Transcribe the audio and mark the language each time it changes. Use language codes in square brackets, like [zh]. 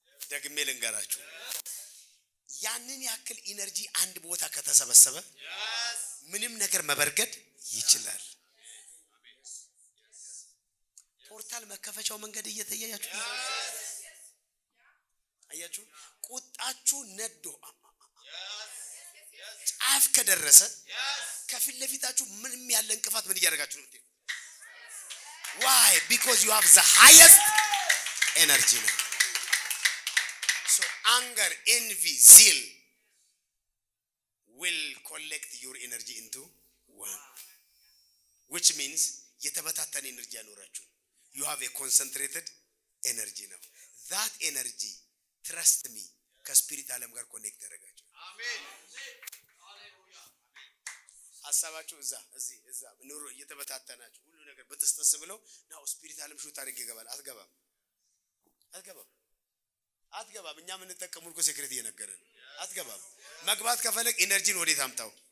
[am] ደግሜ ልንገራችሁ ያንን ያክል ኢነርጂ አንድ ቦታ ከተሰበሰበ ምንም ነገር መበርገድ ይችላል። ፖርታል መከፈቻው መንገድ እየተያያችሁ አያችሁ ቁጣችሁ ነዶ ጫፍ ከደረሰ ከፊት ለፊታችሁ ምንም ያለ እንቅፋት ምን እያደረጋችሁ ነው? [en] Why? Because you have the highest energy now. So anger, envy, zeal will collect your energy into one, which means [am] የተበታተነ [en] energy [am] ያኖራችሁ. [en] You have a concentrated energy now. That energy, trust me, [am] ከስፒሪት ዓለም ጋር ኮኔክት ያደርጋችሁ. አሜን ሃሌሉያ ሐሳባችሁ እዛ ኑሮ እየተበታተናችሁ ሁሉ ነገር በተስተስ ብለው ናው ስፒሪት ዓለም ሹት አድርገ ይገባል። አትገባም እኛ ምን ተጠቀሙን እኮ ሴክሬት እየነገረን አትገባም። መግባት ከፈለግ ኢነርጂን ወዴት አምጣው?